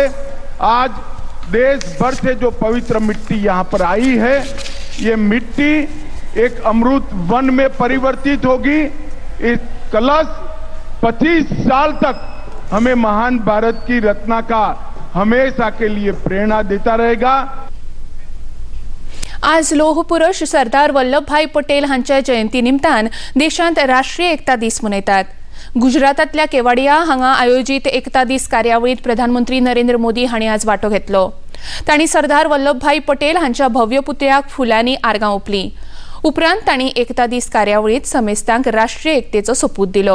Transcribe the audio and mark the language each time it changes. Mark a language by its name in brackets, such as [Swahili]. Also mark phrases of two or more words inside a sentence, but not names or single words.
[Hindi] आज देश भर से जो पवित्र मिट्टी यहां पर आई है, ये मिट्टी एक अमृत वन में परिवर्तित होगी। इस कलश 25 साल तक हमें महान भारत की रचना का हमेशा के लिए प्रेरणा देता रहेगा। [Konkani] आज लोह पुरुष सरदार वल्लभभाई पटेल हांच्या जयंती निमतान देशांत राष्ट्रीय एकता दीस मनयतात। गुजरातांतल्या केवाडिया हांगा आयोजित एकता दीस कार्यावळीत प्रधानमंत्री नरेंद्र मोदी हांणी आज वांटो घेतलो। तांणी सरदार वल्लभभाई पटेल हांच्या भव्य पुतळ्याक फुलांनी आर्गां ओंपलीं। उपरांत तांणी एकता दीस कार्यावळीत समेस्तांक राष्ट्रीय एकतेचो सोपूत दिलो।